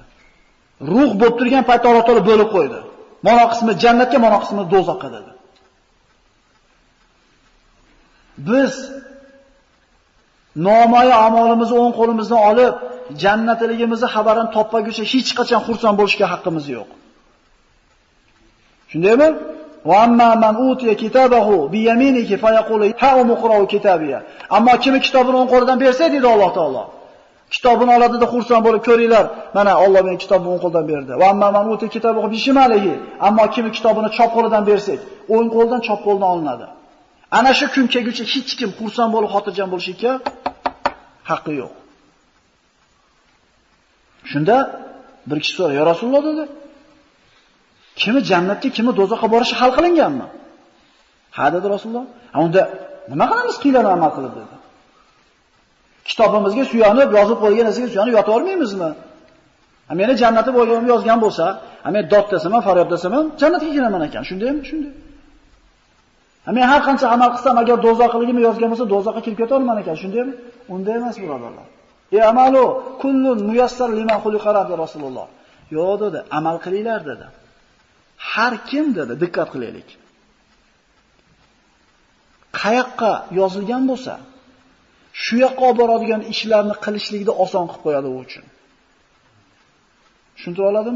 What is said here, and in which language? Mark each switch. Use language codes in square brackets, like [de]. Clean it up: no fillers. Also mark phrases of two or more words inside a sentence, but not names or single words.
[uz] Ruh bo'lib turgan paytda Alloh taolo bo'lib qo'ydi. Mana qismi jannatga, mana qismi do'zaxga dedi. biz nomoya amalimizni o'ng qo'limizdan olib, jannatligimizni xabarini topmaguncha hech qachon xursand bo'lishga haqqimiz yo'q. [ar] Shundaymi? وأما من أوتي كتابه بيمينه فيقول هاؤم اقرءوا كتابيه. [uz] Ammo kimi kitobini o'ng qo'lidan bersa, deydi Alloh taolo. Kitobini oladida xursand bo'lib ko'ringlar, mana Alloh menga kitobni o'ng qo'ldan berdi. [ar] وأما من أوتي كتابه بشماله. [uz] Ammo kimi kitobini chop qo'lidan bersak, o'ng qo'ldan chop qo'ldan olinadi. Ana shu kun kelguncha hech kim xursand bo'lib xotirjam bo'lishga haqqi yo'q. Shunda bir kishi so'radi, [ar] "يا رسول الله" [uz] dedi. "Kimi jannatga, kimi do'zaxga borishi hal qilinganmi?" "Ha" dedi Rasululloh. "Unda nima qilamiz qiylanib amal qilib" dedi. Kitobimizga suyanib, yozib qo'ygan narsaga suyanib yota olmaymizmi? Meni jannati bo'lganimni yozgan bo'lsa, men dod desam, faryod desam, jannatga kiraman ekan. Shundaymi? Shunday. Men har qancha amal qilsam, agar do'zaxligimni yozgan bo'lsa, do'zaxga kirib keta olman ekan. Shundaymi? Unday emas, birodarlar. [ar] اعملوا كل ميسر لمن خلق dedi Rasululloh. [uz] Yo'q dedi, amal qilinglar dedi. Har kim dedi, diqqat qilaylik. Qayoqqa yozilgan bo'lsa, shu yoqqa olib boradigan ishlarni qilishlikni oson qilib qo'yadi u uchun. Tushuntira oladimmi?